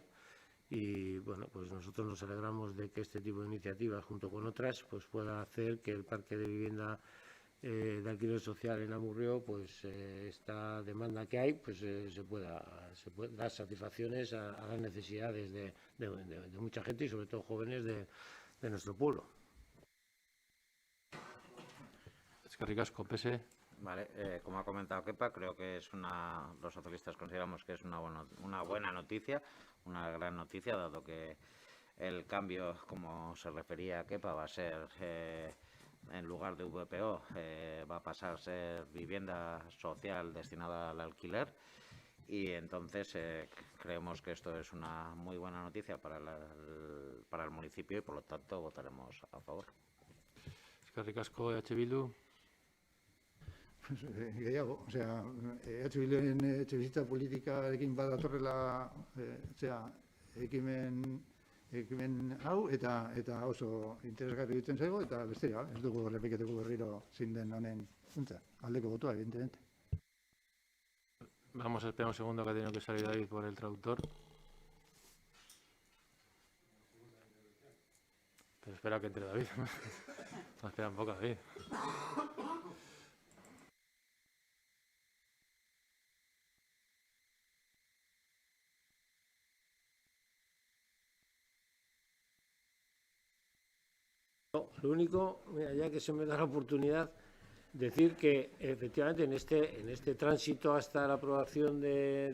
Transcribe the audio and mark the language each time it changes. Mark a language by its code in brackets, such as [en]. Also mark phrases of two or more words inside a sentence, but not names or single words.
[es] Y bueno, pues nosotros nos alegramos de que este tipo de iniciativas, junto con otras, pues pueda hacer que el parque de vivienda de alquiler social en Amurrio, pues esta demanda que hay, pues se pueda dar satisfacciones a las necesidades de mucha gente y sobre todo jóvenes de nuestro pueblo. [eu] Eskerrik asko, PSE. [es] Vale, como ha comentado Kepa, creo que los socialistas consideramos que es una buena noticia, una gran noticia, dado que el cambio, como se refería a Kepa, va a ser en lugar de VPO, va a pasar a ser vivienda social destinada al alquiler, y entonces creemos que esto es una muy buena noticia para el municipio y por lo tanto votaremos a favor. [eu] Eskerrik asko, EH Bildu. gehiago, osea, Bilduren etxebizitza politikarekin badatorrela, ekimen hau, eta oso interesgarri egiten zaigu, eta besterik, ez dugu errepikatuko berriro zein den honen funtsa. Aldeko botoa, [es] evidentemente. Vamos a esperar un segundo que ha tenido que salir David por el traductor. Pero espera que entre David. Espera un poco, David. Lo único, mira, ya que se me da la oportunidad, decir que efectivamente en este tránsito hasta la aprobación de